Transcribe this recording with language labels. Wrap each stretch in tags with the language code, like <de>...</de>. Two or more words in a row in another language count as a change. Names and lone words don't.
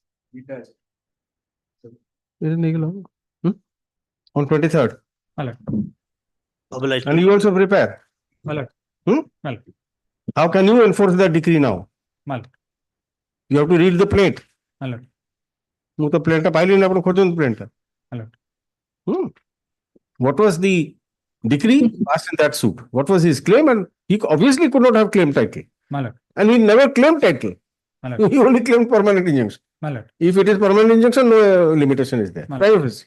<en>On 23rd. My lord. Obliged. And you also prepare. My lord. Hmm? My lord. How can you enforce that decree now? My lord. You have to read the plaint. My lord.</en> <or>ମୁଁ ତ ପ୍ଲେଣ୍ଟଟା ପାଇଲିନି ଆପଣ ଖୋଜନ୍ତୁ ପ୍ଲେଣ୍ଟଟା।</or> <en>What was the decree passed in that suit? What was his claim? And he obviously could not have claimed title. My lord. And he never claimed title. My lord. He only claimed permanent injunction. My lord. If it is permanent injunction, no limitation is there. My lord. Privacy.</en>